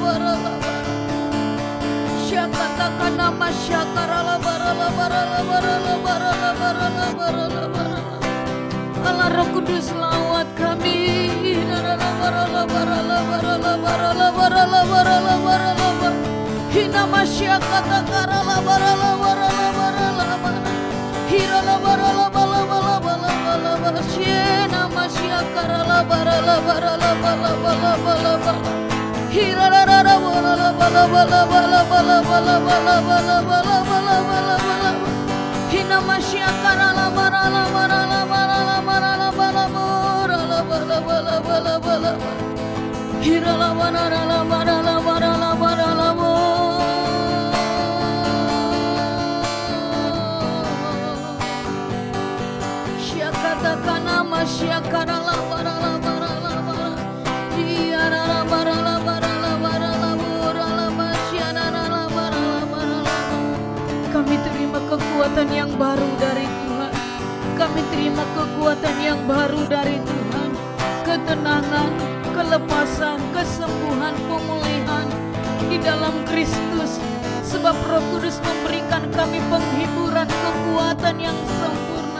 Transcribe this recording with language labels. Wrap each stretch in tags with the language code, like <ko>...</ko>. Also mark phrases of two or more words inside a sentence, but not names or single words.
<id>Syakatakan nama syakarala barala barala barala barala barala barala barala. Allah Roh Kudus lawat kami. Barala barala barala barala barala barala barala barala. Hina masyakata karala barala barala barala barala. Hirala barala bala bala bala bala bala. Shena masyakarala barala barala bala bala bala bala. Hirala barala bala bala bala bala bala bala bala bala bala bala bala. Hina masyakarala barala barala barala barala bala barala bala bala bala bala. Hirala barala barala barala barala bala. Syakatakana masyakarala barala barala barala. Diarala barala barala barala barala masyakarala barala barala. Kami terima kekuatan yang baru dari Tuhan. Kami terima kekuatan yang baru dari Tuhan. Ketenangan, kelepasan, kesembuhan, pemulihan di dalam Kristus. Sebab Roh Kudus memberikan kami penghiburan, kekuatan yang sempurna.</id>